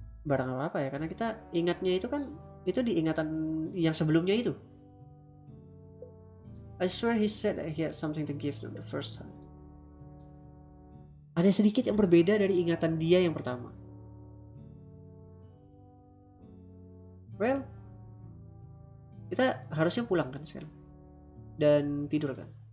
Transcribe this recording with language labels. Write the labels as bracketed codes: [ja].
[id] barang apa ya, karena kita ingatnya itu kan itu di ingatan yang sebelumnya itu. [en] I swear he said that he had something to give them the first time. [id] Ada sedikit yang berbeda dari ingatan dia yang pertama. Well, kita harusnya pulang kan sekarang dan tidur kan.